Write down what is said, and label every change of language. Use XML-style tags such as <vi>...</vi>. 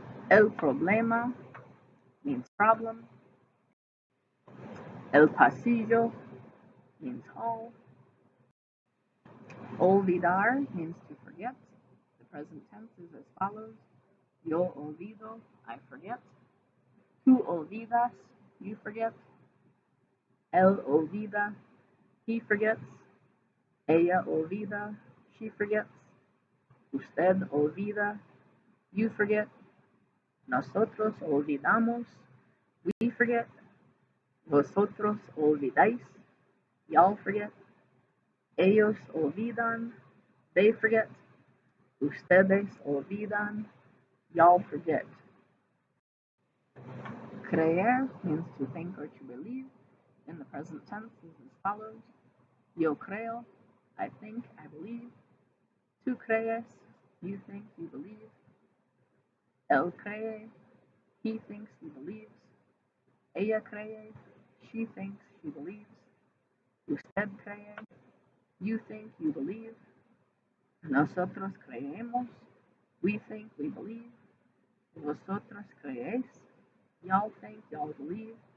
<en>El problema means problem. El pasillo means hall. Olvidar means to forget. The present tense is as follows.</en> <es>Yo olvido,</es> <en>I forget.</en> <es>Tú olvidas,</es> <en>you forget.</en> <es>Él olvida,</es> <en>he forgets.</en> <es>Ella olvida,</es> <en>she forgets.</en> <es>Usted olvida,</es> <en>you forget.</en> <es>Nosotros olvidamos,</es> <en>we forget.</en> <es>Vosotros olvidáis,</es> <en>y'all forget.</en> <es>Ellos olvidan,</es> <en>they forget.</en> <es>Ustedes olvidan,</es> <en>y'all forget. Creer means to think or to believe. In the present tense is as follows.</en> <es>Yo creo,</es> <en>I think, I believe.</en> <es>Tú crees,</es> <en>you think, you believe.</en> <es>Él cree,</es> <en>he thinks, he believes.</en> <es>Ella cree,</es> <en>she thinks, she believes.</en> <es>Usted cree,</es> <en>you think, you believe.</en> <es>Nosotros creemos,</es> <en>we think, we believe.</en> <es>Vosotros creéis,</es> <en>y'all think, y'all believe.</en>